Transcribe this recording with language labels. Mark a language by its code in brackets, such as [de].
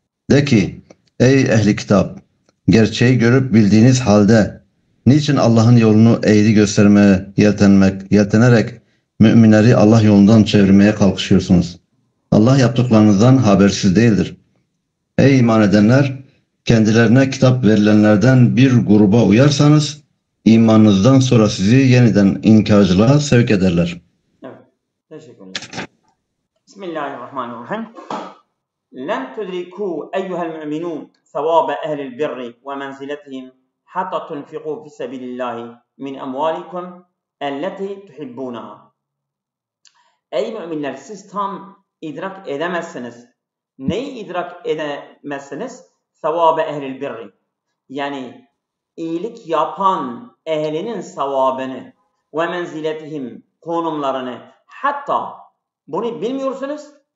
[tr] De ki ey ehli kitap gerçeği görüp bildiğiniz halde niçin Allah'ın yolunu eğri göstermeye yeltenerek müminleri Allah yolundan çevirmeye kalkışıyorsunuz? Allah yaptıklarınızdan habersiz değildir. Ey iman edenler! Kendilerine kitap verilenlerden bir gruba uyarsanız imanınızdan sonra sizi yeniden inkarcılığa sevk ederler. Evet. Teşekkürler. Bismillahirrahmanirrahim. [ar] لن تدركوا أيها المؤمنون ثواب أهل البر ومنزلتهم حتى تنفقوا في سبيل الله من أموالكم التي تحبونها. [tr] Ey müminler siz tam idrak edemezsiniz. Neyi idrak edemezsiniz? Sevabı ehlil birri. Yani iyilik yapan ehlinin sevabını ve menziletihim konumlarını hatta bunu bilmiyorsunuz.